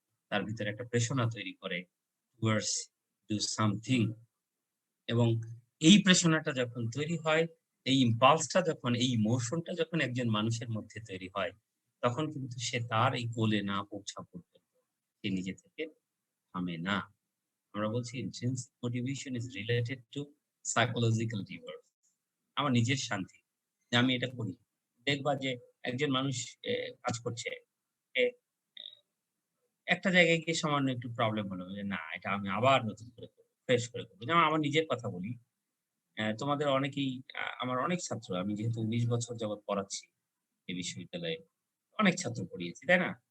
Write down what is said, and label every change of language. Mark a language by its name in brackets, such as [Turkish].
[Bangla] তার ভিতরে একটা প্রেরণা তৈরি করে টুয়ার্ডস ডু সামথিং। এবং এই প্রেরণাটা যখন তৈরি হয়, এই ইম্পালসটা যখন, এই ইমোশনটা যখন একজন মানুষের মধ্যে তৈরি হয়, তখন কিন্তু সে তার এই গোলে না পৌঁছা পর্যন্ত সে নিজে থেকে থামে না। আমরা বলছি [English] intrinsic motivation is related to psychological reward. [Bangla] আমার নিজের শান্তি যে আমি এটা করি। দেখবা যে একজন মানুষ কাজ করছে, এ একটা জায়গায় গিয়ে সামান্য একটু প্রবলেম হলো যে না এটা আমি আবার নতুন করে করব, ফ্রেশ করে করব। যেমন আমার নিজের কথা বলি, তোমাদের অনেকেই আমার অনেক ছাত্র, আমি যেহেতু ২৯ বছর যাবৎ পড়াচ্ছি এই বিশ্ববিদ্যালয়ে, অনেক ছাত্র পড়িয়েছি, তাই না?